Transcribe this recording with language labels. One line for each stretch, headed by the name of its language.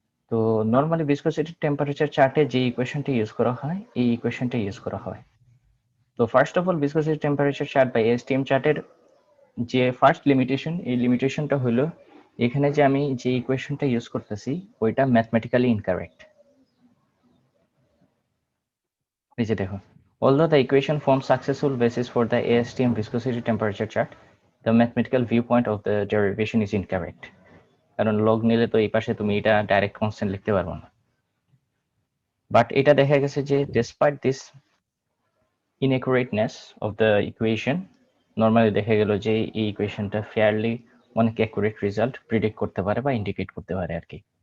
Bangla: তো normally viscosity temperature চার্টে যে ইকুয়েশনটা ইউজ করা হয়, এই ইকুয়েশনটা ইউজ করা হয়। তো first of all viscosity temperature chart বা এসটিএম চার্টের যে ফার্স্ট লিমিটেশন, এই লিমিটেশনটা হলো এখানে যে আমি যে ইকুয়েশনটা ইউজ করতেছি ওইটা ম্যাথমেটিক্যালি ইনকারেক্ট। এই যে দেখো,
English: although the equation forms successful basis for the ASTM viscosity temperature chart, the mathematical viewpoint of the derivation is incorrect.
Bangla: কারণ লগ নিলে তো এই পাশে তুমি এটা ডাইরেক্ট কনস্ট্যান্ট লিখতে পারবো না। বাট এটা দেখা গেছে যে
English: despite this inaccurateness of the equation,
Bangla: normally দেখা গেল যে এই ইকুয়েশনটা ফেয়ারলি অনেক অ্যাকুরেট রেজাল্ট প্রিডিক্ট করতে পারে বা ইন্ডিকেট করতে পারে আর কি।